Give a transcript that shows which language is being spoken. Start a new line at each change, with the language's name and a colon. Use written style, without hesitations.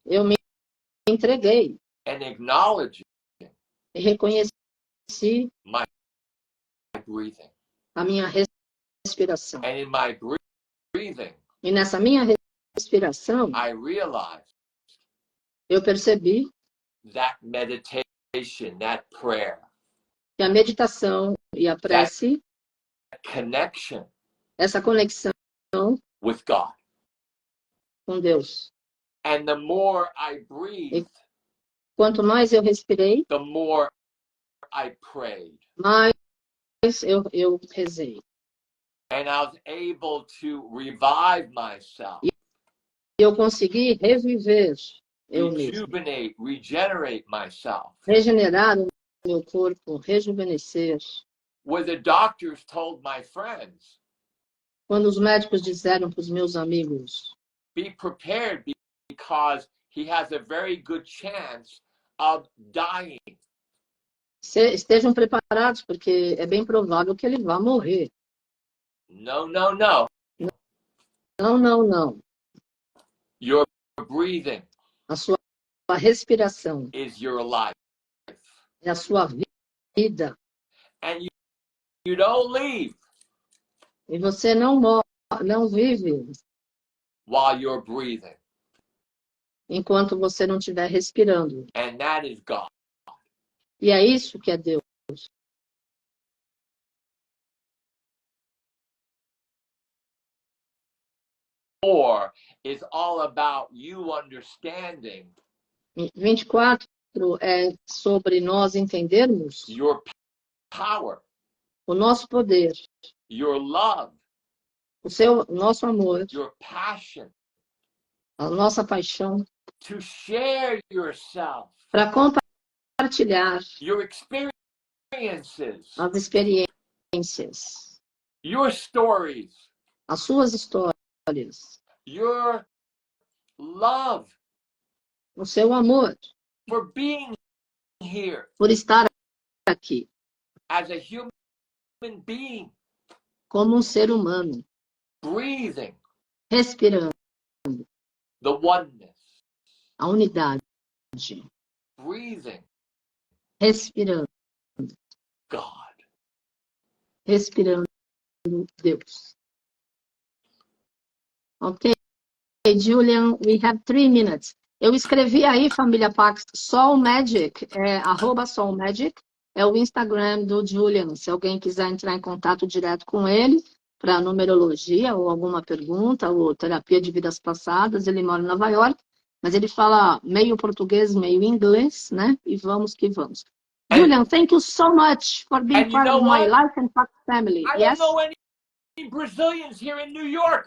Portuguese: Eu me entreguei.
English: And acknowledging.
Portuguese: E reconheci
English: my breathing.
Portuguese: A minha respiração.
English: And in my breathing.
Portuguese: E nessa minha respiração,
English: I realized.
Portuguese: Eu percebi.
English: That meditation, that prayer.
Portuguese: Que a meditação e a prece.
English: Connection.
Portuguese: Essa conexão.
English: With God.
Portuguese: Com Deus.
English: And the more I breathed.
Portuguese: Quanto mais eu respirei.
English: The more I prayed.
Portuguese: Mais eu rezei.
English: And I was able to revive myself.
Portuguese: E eu consegui reviver eu mesmo.
English: Rejuvenate, regenerate myself.
Portuguese: Regenerar o meu corpo, rejuvenescer.
English: Where the doctors told my friends.
Portuguese: Quando os médicos disseram para os meus amigos.
English: Be prepared because he has a very good chance of dying.
Portuguese: Estejam preparados porque é bem provável que ele vá morrer.
English: No, no, no.
Portuguese: Não, não, não.
English: Your breathing.
Portuguese: A sua respiração.
English: Is your life.
Portuguese: É a sua vida.
English: And you don't leave.
Portuguese: E você não vive.
English: While you're breathing.
Portuguese: Enquanto você não estiver respirando.
English: And that is God.
Portuguese: E é isso que é Deus.
English: Or is all about you understanding.
Portuguese: 24 é sobre nós entendermos.
English: Your power.
Portuguese: O nosso poder.
English: Your love.
Portuguese: O nosso amor.
English: Your passion.
Portuguese: A nossa paixão.
English: To share yourself.
Portuguese: Para compartilhar.
English: Your experiences.
Portuguese: As experiências.
English: Your stories.
Portuguese: As suas histórias.
English: Your love.
Portuguese: O seu amor.
English: For being here.
Portuguese: Por estar aqui.
English: as a human being,
Portuguese: como um ser humano,
English: breathing
Portuguese: respirando
English: the oneness,
Portuguese: a unidade,
English: breathing
Portuguese: respirando,
English: God.
Portuguese: respirando Deus.
English: Ok, Julian, we have 3 minutes.
Portuguese: Eu escrevi aí, família Pax, Soul Magic, @Soul Magic, é o Instagram do Julian. Se alguém quiser entrar em contato direto com ele, para numerologia, ou alguma pergunta, ou terapia de vidas passadas, ele mora em Nova York, mas ele fala meio português, meio inglês, né? E vamos que vamos.
English: Julian, thank you so much for being part of my life and Pax family. I don't know any Brazilians here in New York.